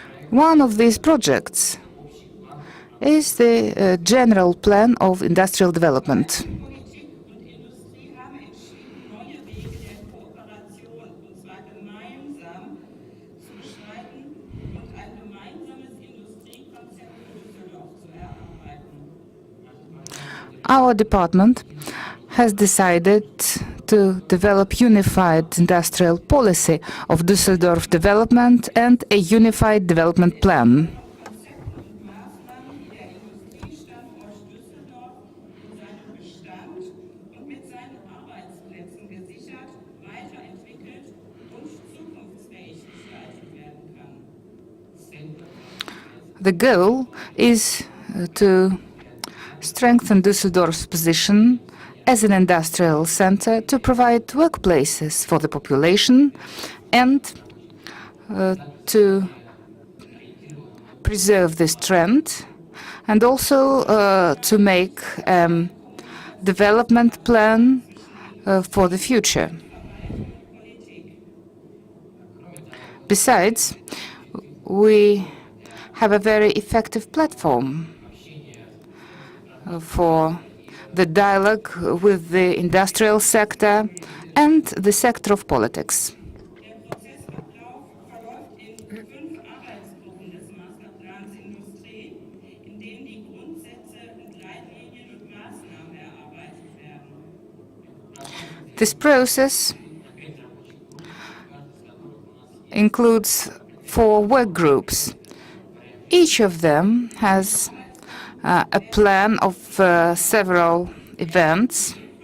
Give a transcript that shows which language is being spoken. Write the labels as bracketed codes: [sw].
[en] One of these projects is the general plan of industrial development. [de] Politik und Industrie haben entschieden, neue Wege der Kooperation, und zwar gemeinsam, zu beschreiten und ein gemeinsames Industriekonzept für Düsseldorf zu erarbeiten. [en] Our department has decided to develop unified industrial policy of Düsseldorf development and a unified development plan. [de] Konzepte und Maßnahmen, die der Industriestandort Düsseldorf in seinem Bestand und mit seinen Arbeitsplätzen gesichert, weiterentwickelt und zukunftsfähig gestaltet werden kann. [en] The goal is to strengthen Düsseldorf's position as an industrial center to provide workplaces for the population and to preserve this trend, and also to make a development plan for the future. Besides, we have a very effective platform for the dialogue with the industrial sector and the sector of politics. [de] Der Prozessablauf verläuft in 5 Arbeitsgruppen des Masterplans Industrie, in denen die Grundsätze und Leitlinien und Maßnahmen erarbeitet werden. [en] This process includes 4 work groups. Each of them has a plan of several events.